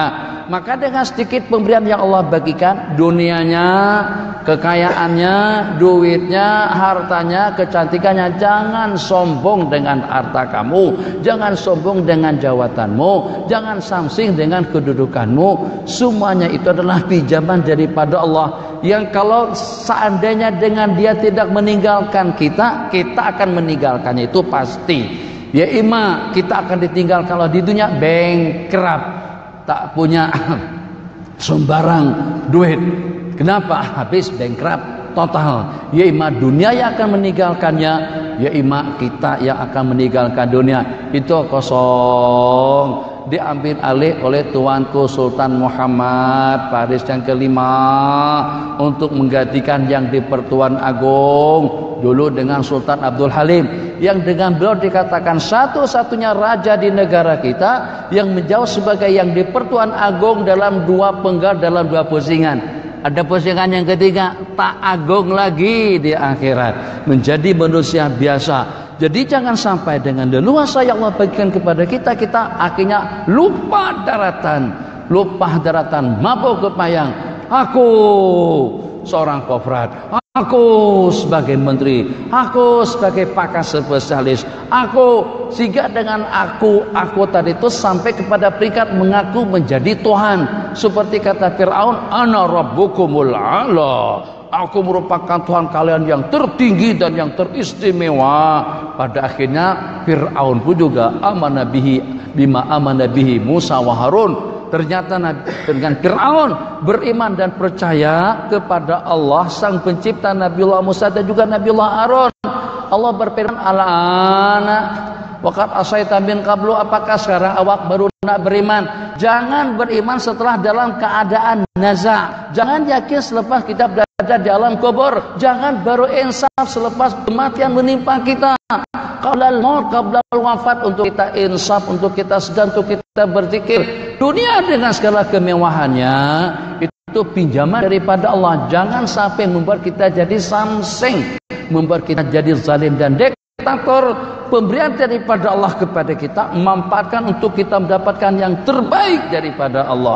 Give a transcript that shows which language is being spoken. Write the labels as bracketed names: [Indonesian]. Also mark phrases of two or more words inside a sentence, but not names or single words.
[Malay] Maka dengan sedikit pemberian yang Allah bagikan, dunianya, kekayaannya, duitnya, hartanya, kecantikannya, jangan sombong dengan harta kamu, jangan sombong dengan jabatanmu, jangan samsing dengan kedudukanmu. Semuanya itu adalah pinjaman daripada Allah, yang kalau seandainya dengan dia tidak meninggalkan kita, kita akan meninggalkannya, itu pasti. Ya ima kita akan ditinggal kalau di dunia bankrupt, tak punya sembarang duit. Kenapa? Habis bankrupt total. Ya ima dunia yang akan meninggalkannya, ya ima kita yang akan meninggalkan dunia. Itu kosong, diambil alih oleh tuanku Sultan Muhammad Faris yang kelima untuk menggantikan yang di Pertuan Agung dulu dengan Sultan Abdul Halim, yang dengan beliau dikatakan satu-satunya raja di negara kita yang menjawab sebagai yang di Pertuan Agung dalam dua penggal, dalam dua pusingan. Ada pusingan yang ketiga, tak agung lagi di akhirat, menjadi manusia biasa. Jadi jangan sampai dengan leluasa yang Allah bagikan kepada kita, kita akhirnya lupa daratan, mabuk kepayang. Aku seorang kofrat, aku sebagai menteri, aku sebagai pakar spesialis, aku, sehingga dengan aku tadi itu sampai kepada peringkat mengaku menjadi Tuhan. Seperti kata Fir'aun, [Arabic] ana rabbukumul a'la, [Malay] aku merupakan Tuhan kalian yang tertinggi dan yang teristimewa. Pada akhirnya Fir'aun pun juga [Arabic] amana bihi bima amana bihi Musa wa Harun. [Malay] Ternyata dengan Fir'aun beriman dan percaya kepada Allah sang pencipta Nabiullah Musa dan juga Nabiullah Harun. Allah berfirman, [Arabic] al'ana waqad asaita min qablu, [Malay] apakah sekarang awak baru nak beriman? Jangan beriman setelah dalam keadaan naza. Jangan yakin selepas kita berada di alam kubur. Jangan baru insaf selepas kematian menimpa kita. [Arabic] Qablal maut, qablal wafat, [Malay] untuk kita insaf, untuk kita sedang, untuk kita berzikir. Dunia dengan segala kemewahannya itu pinjaman daripada Allah. Jangan sampai membuat kita jadi samsing, membuat kita jadi zalim dan diktator. Pemberian daripada Allah kepada kita, memanfaatkan untuk kita mendapatkan yang terbaik daripada Allah.